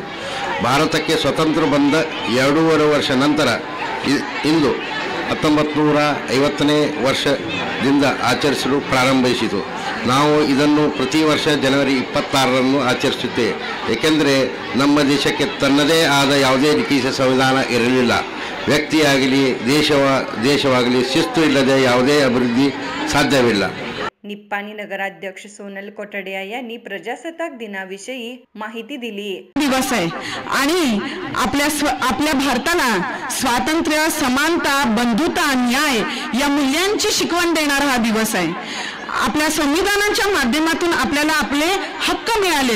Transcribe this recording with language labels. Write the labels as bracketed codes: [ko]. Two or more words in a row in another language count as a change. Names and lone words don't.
[kn] ಭಾರತಕ್ಕೆ ಸ್ವತಂತ್ರ ಬಂದ 2.5 ವರ್ಷ ನಂತರ ಇಂದು 1950ನೇ ವರ್ಷದಿಂದ ಆಚರಿಸಲು ಪ್ರಾರಂಭಿಸಿತು. ನಾವು ಇದನ್ನು ಪ್ರತಿ ವರ್ಷ ಜನವರಿ 26ರಂದು ಆಚರಿಸುತ್ತೇವೆ. ಏಕೆಂದರೆ ನಮ್ಮ ದೇಶಕ್ಕೆ ತನ್ನದೇ ಆದ ಯಾವುದೇ ರೀತಿಯ ಸಂವಿಧಾನ ಇರಲಿಲ್ಲ. ವ್ಯಕ್ತಿಯಾಗಲಿ ದೇಶವಾಗಲಿ ಶಿಸ್ತು ಇಲ್ಲದೆ ಯಾವುದೇ ಅಭಿವೃದ್ಧಿ ಸಾಧ್ಯವಿಲ್ಲ. [mr] निप्पाणी नगराध्यक्ष सोनल कोटडिया यांनी प्रजासत्ताक दिनाविषयी माहिती दिली. दिवस आहे आणि आपल्या भारताला स्वातंत्र्य, समानता, बंधुता, न्याय या मूल्यांची शिकवण देणारा हा दिवस आहे. आपल्या संविधानाच्या माध्यमातून आपल्याला आपले हक्क मिळालेत.